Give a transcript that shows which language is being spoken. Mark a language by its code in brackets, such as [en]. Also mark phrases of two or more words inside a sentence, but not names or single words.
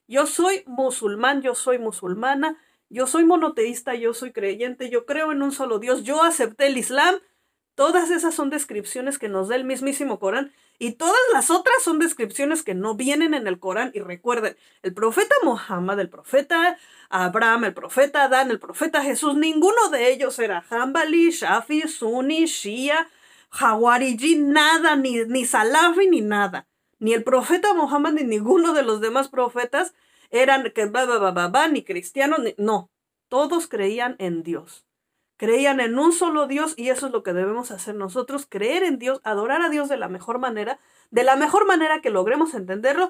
[es] Yo soy musulmán, yo soy musulmana, yo soy monoteísta, yo soy creyente, yo creo en un solo Dios, yo acepté el Islam, Todas esas son descripciones que nos da el mismísimo Corán y todas las otras son descripciones que no vienen en el Corán. Y recuerden, el profeta Muhammad, el profeta Abraham, el profeta Adán, el profeta Jesús, ninguno de ellos era Hanbali, Shafi, Sunni, Shia, Hawariji, nada, ni Salafi, ni nada. Ni el profeta Muhammad ni ninguno de los demás profetas eran ni cristianos, no. Todos creían en Dios. Creían en un solo Dios y eso es lo que debemos hacer nosotros, creer en Dios, adorar a Dios de la mejor manera que logremos entenderlo.